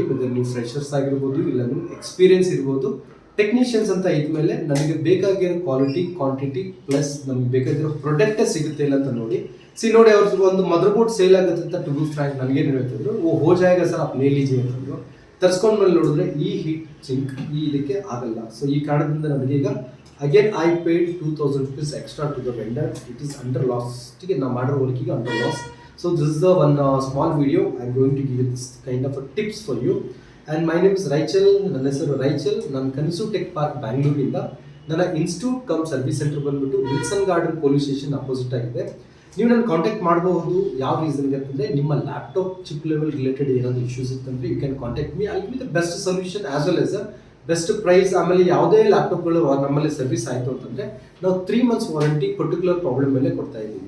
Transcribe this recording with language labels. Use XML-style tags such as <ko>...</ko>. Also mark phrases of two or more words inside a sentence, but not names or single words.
<kn>ಮತ್ತು ನೀವು ಫ್ರೆಷರ್ಸ್ ಆಗಿರ್ಬೋದು, ಇಲ್ಲ ನಿಮ್ಮ ಎಕ್ಸ್ಪೀರಿಯನ್ಸ್ ಇರ್ಬೋದು, ಟೆಕ್ನಿಷಿಯನ್ಸ್ ಅಂತ ಇದ್ಮೇಲೆ ನನಗೆ ಬೇಕಾಗಿರೋ</kn> <en>quality quantity plus</en> <kn>ನಮ್ಗೆ ಬೇಕಾಗಿರೋ ಪ್ರಾಡಕ್ಟೇ ಸಿಗುತ್ತೆ ಇಲ್ಲ ಅಂತ ನೋಡಿ. ನೋಡಿ ಅವ್ರದ್ದು ಒಂದು</kn> <en>mother board sale</en> <kn>ಆಗುತ್ತೆ ಅಂತ</kn> <en>to be frank</en> <kn>ನನಗೇನು ಹೇಳ್ತಿದ್ರು,</kn> <hi>ओ हो जाएगा सर आप ले लीजिए</hi> <kn>ಅಂತಂದ್ರು. ತರಿಸ್ಕೊಂಡ್ಮೇಲೆ ನೋಡಿದ್ರೆ ಈ</kn> <en>heat sink</en> <kn>ಈ ಇದಕ್ಕೆ ಆಗಲ್ಲ. ಸೊ ಈ ಕಾರಣದಿಂದ ನನಗೆ ಈಗ</kn> <en>again I paid 2,000 rupees extra to the vendor. it is under loss.</en> <hi>ठीक है,</hi> <kn>ನಾವು ಮಾಡಿರೋ ವರ್ಕಿಗೆ</kn> <en>under loss. so this is the one small video. I am going to give this kind of tips for you. and my name is</en> <kn>ರೈಚಲ್. ನನ್ನ ಹೆಸರು ರೈಚಲ್. ನಾನು ಕನಸು ಟೆಕ್ ಪಾರ್ಕ್ ಬ್ಯಾಂಗ್ಳೂರಿಂದ. ನನ್ನ</kn> <en>institute cum service centre</en> <kn>ಬಂದ್ಬಿಟ್ಟು ವಿಲ್ಸನ್ ಗಾರ್ಡನ್</kn> <en>police station opposite</en> <kn>ಆಗಿದೆ. ನೀವು ನನ್ನ ಕಾಂಟ್ಯಾಕ್ಟ್ ಮಾಡಬಹುದು. ಯಾವ ರೀಸನ್ಗೆ ಅಂತಂದರೆ ನಿಮ್ಮ</kn> <en>laptop chip level related</en> <kn>ಏನಾದರೂ ಇಶ್ಯೂಸ್ ಇತ್ತಂದರೆ</kn> <en>you can contact me. I will the best solution as well as best price.</en> <kn>ಆಮೇಲೆ ಯಾವುದೇ ಲ್ಯಾಪ್ಟಾಪ್ಗಳು ನಮ್ಮಲ್ಲಿ ಸರ್ವಿಸ್ ಆಯಿತು ಅಂತಂದರೆ ನಾವು</kn> <en>3 months warranty particular problem</en> <kn>ಮೇಲೆ ಕೊಡ್ತಾ ಇದ್ದೀವಿ.</kn>